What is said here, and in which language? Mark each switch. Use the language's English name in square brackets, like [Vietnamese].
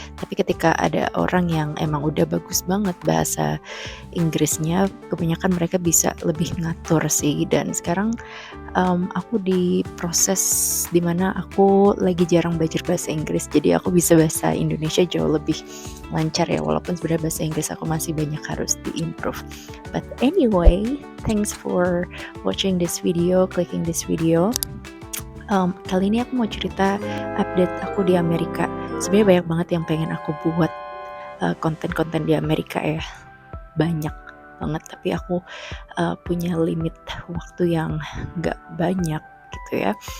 [Indonesian] Tapi ketika ada orang yang emang udah bagus banget bahasa Inggrisnya, kebanyakan mereka bisa lebih ngatur sih. Dan sekarang aku di proses dimana aku lagi jarang belajar bahasa Inggris, jadi aku bisa bahasa Indonesia jauh lebih lancar ya, walaupun sebenarnya bahasa Inggris aku masih banyak harus diimprove. [English] But anyway, thanks for watching this video, clicking this video. [Indonesian] Kali ini aku mau cerita update aku di Amerika. Sebenarnya banyak banget yang pengen aku buat konten-konten di Amerika ya, banyak banget. Tapi aku punya limit waktu yang nggak banyak gitu ya.